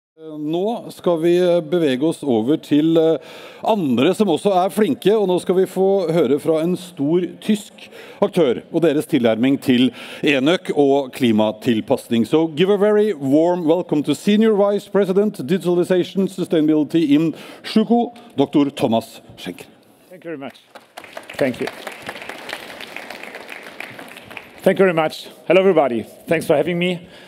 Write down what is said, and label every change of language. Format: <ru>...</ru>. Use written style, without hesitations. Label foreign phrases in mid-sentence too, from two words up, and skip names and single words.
<no>Nå skal vi bevege oss over til andre som også flinke, og nå skal vi få høre fra en stor tysk aktør og deres tilnærming til enøk og klimatilpasning.</no> <en>So give a very warm welcome to Senior Vice President Digitalization Sustainability in Schüco, Dr. Thomas Schlenker. Thank you very much. Thank you. Thank you very much. Hello everybody. Thanks for having me.</en>